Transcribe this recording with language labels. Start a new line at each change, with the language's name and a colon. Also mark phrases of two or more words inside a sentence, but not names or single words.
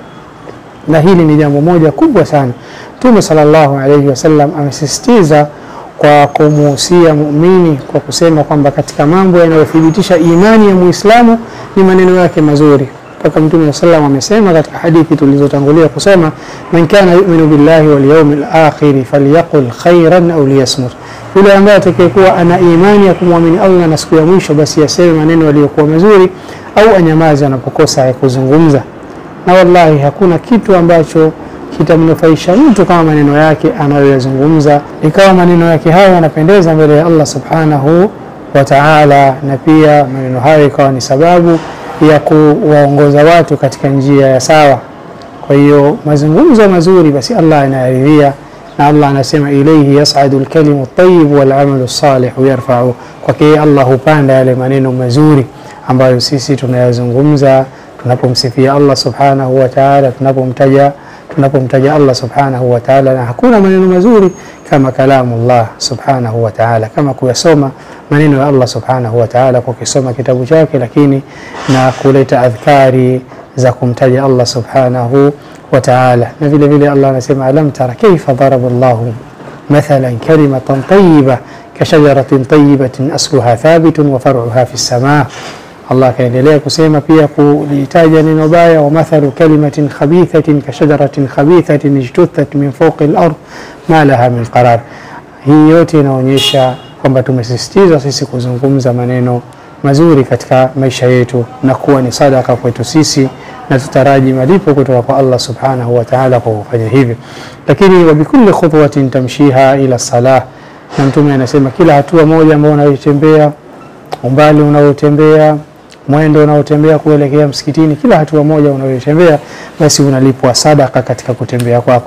Swahili: Na hili ni jambo moja kubwa sana. Mtume
Arabic: صلى الله عليه وسلم
Swahili: amesisitiza kwa kumuhusia muumini kwa kusema kwamba katika mambo yanayothibitisha imani ya Muislamu ni maneno yake mazuri. Mpaka Mtume sallallahu amesema katika hadithi tulizotangulia kusema,
Arabic: من كان يؤمن بالله واليوم الآخر فليقل خيرا أو ليصمت,
Swahili: yule ambaye atakayekuwa ana imani ya kumwamini Allah na siku ya mwisho, basi aseme maneno yaliyokuwa mazuri au anyamaze anapokosa ya kuzungumza. Na wallahi hakuna kitu ambacho kitamnufaisha mtu kama maneno yake anayoyazungumza, ikawa maneno yake hayo yanapendeza mbele ya Allah
Arabic: سبحانه وتعالى,
Swahili: na pia maneno hayo ikawa ni sababu ya kuwaongoza watu katika njia ya sawa. Kwa hiyo mazungumzo mazuri basi Allah anayaridhia, na Allah anasema
Arabic: إليه يصعد الكلم الطيب والعمل الصالح يرفع.
Swahili: Kwa hiyo Allah hupanda yale maneno mazuri ambayo sisi tunayazungumza tunapomsifia Allah
Arabic: سبحانه وتعالى,
Swahili: tunapomtaja Allah
Arabic: سبحانه وتعالى.
Swahili: Na hakuna maneno mazuri kama
Arabic: كلام الله سبحانه وتعالى,
Swahili: kama kuyasoma maneno ya Allah
Arabic: سبحانه وتعالى
Swahili: kwa kusoma kitabu chake, lakini na kuleta adhkari za kumtaja Allah
Arabic: سبحانه وتعالى.
Swahili: Na vile vile Allah anasema,
Arabic: ألم تر كيف ضرب الله مثلا كلمة طيبة كشجرة طيبة أصلها ثابت وفرعها في السماء.
Swahili: Allah kaendelea kusema pia kulitaja neno baya,
Arabic: ومثل كلمة خبيثة كشجرة خبيثة اجتثت من فوق الأرض ما لها من قرار.
Swahili: Hii yote inaonyesha kwamba tumesisitiza sisi kuzungumza maneno mazuri katika maisha yetu na kuwa ni sadaka kwetu sisi, na tutaraji malipo kutoka kwa Allah
Arabic: سبحانه وتعالى
Swahili: kwa kufanya hivi. Lakini
Arabic: وبكل خطوة تمشيها إلى الصلاة,
Swahili: na Mtume anasema kila hatua moja ambayo unayotembea, umbali unaotembea, mwendo unaotembea kuelekea msikitini, kila hatua moja unayotembea basi unalipwa sadaka katika kutembea kwako.